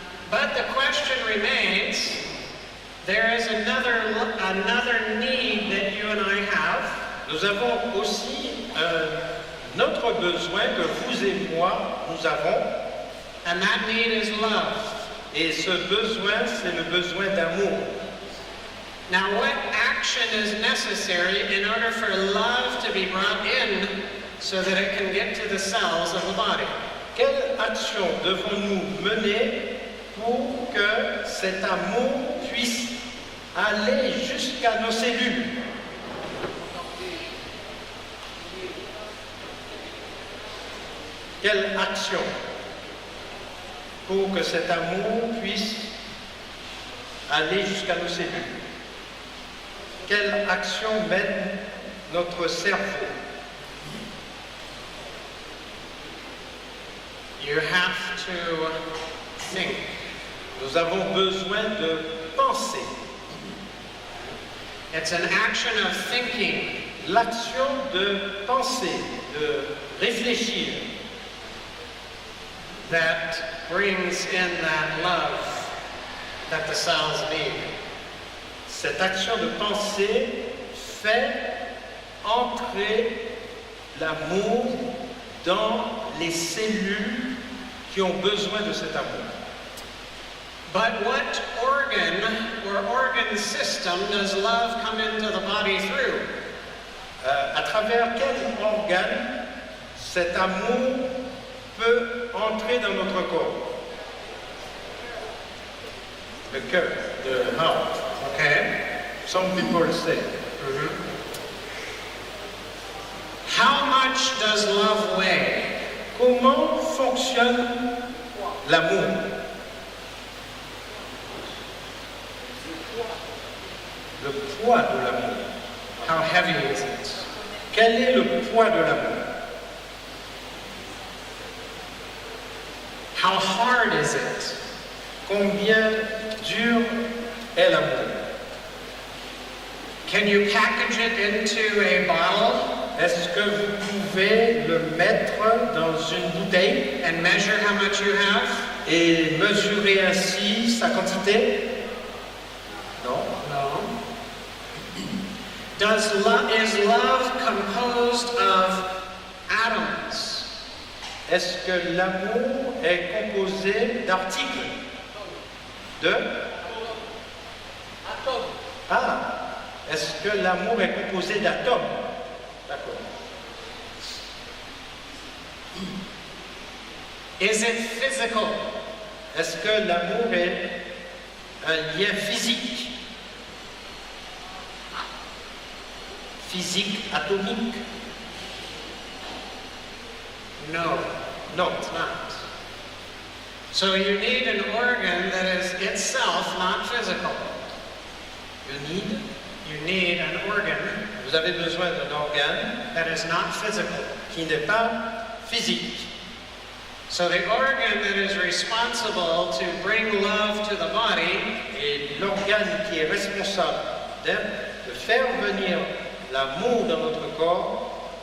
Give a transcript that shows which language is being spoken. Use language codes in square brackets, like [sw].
[en] But the question remains, there is another need that you and I have. [fr] Nous avons aussi un autre besoin que vous et moi, nous avons. [en] And that need is love. [fr] Et ce besoin, c'est le besoin d'amour. [en] Now, what action is necessary in order for love to be brought in so that it can get to the cells of the body? [fr] Quelle action devons-nous mener pour que cet amour puisse aller jusqu'à nos cellules? Quelle action pour que cet amour puisse aller jusqu'à nos cellules? Quelle action mène notre cerveau? [en] You have to think. [fr] Nous avons besoin de penser. [en] It's an action of thinking. [fr] L'action de penser, de réfléchir, [en] That brings in that love that the cells need. [fr] cette action de penser fait entrer l'amour dans les cellules qui ont besoin de cet amour. [en] But what organ or organ system does love come into the body through? [fr] À travers quel organe cet amour peut entrer dans notre corps? Le cœur, [en] the heart. Okay. Some people say. How much does love weigh? [fr] Comment fonctionne l'amour? Le poids de l'amour. [en] How heavy is it? [fr] Quel est le poids de l'amour? [en] How hard is it? [fr] Combien dur est l'amour? [en] Can you package it into a bottle [fr] Est-ce que vous pouvez le mettre dans une bouteille [en] and measure how much you have? [fr] et mesurer ainsi sa quantité? Non. [en] No. Is love composed of atoms? [fr] Est-ce que l'amour est composé d'articles? De? Ah, est-ce que l'amour est composé d'atomes? D'accord. [en] Is it physical? [fr] Est-ce que l'amour est un lien physique? Physique atomique? [en] No, [fr] Non. [en] it's not. So you need an organ that is itself not physical. You need an organ [fr] Vous avez besoin d'un organe [en] that is not physical. [fr] qui n'est pas physique. [en] So the organ that is responsible to bring love to the body [fr] Et l'organe qui est responsable de faire venir l'amour dans notre corps